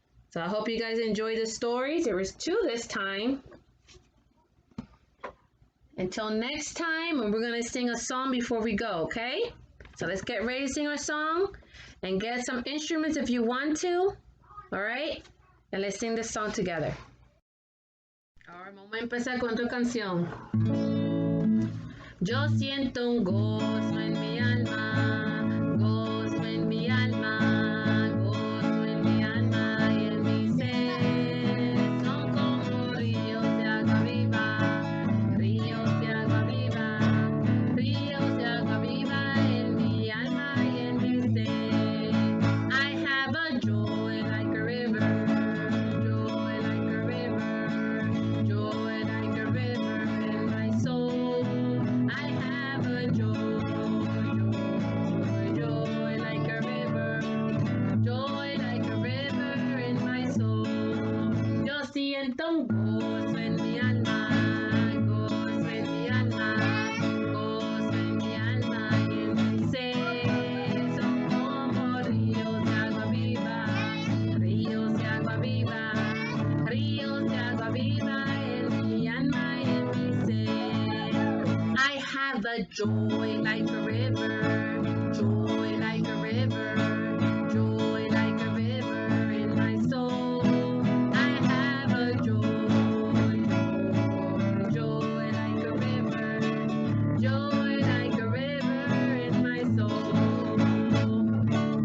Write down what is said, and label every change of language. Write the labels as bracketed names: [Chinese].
[English] So I hope you guys enjoyed the stories. There was 2 this time. Until next time, and we're going to sing a song before we go, okay? So let's get ready to sing our song and get some instruments if you want to. All right? And let's sing this song together. [Spanish] Ahora vamos a empezar con otra canción. Yo siento un gozo en mi alma, gozo en mi alma, gozo en mi alma y en mi ser. Son como ríos de agua viva, ríos de agua viva, ríos de agua viva en mi alma y en mi ser. [English] I have a joy like a river, joy like a river, joy like a river in my soul. I have a joy, joy like a river, joy like a river in my soul. [Spanish] Yo siento un gozo en mi alma, gozo en mi alma, gozo en mi alma y en mi ser. Son como ríos de agua viva, ríos de agua viva, ríos de agua viva en mi alma y en mi ser. [English] I have a joy like a river, joy like a river, joy like a river in my soul. I have a joy, joy like a river, joy like a river in my soul.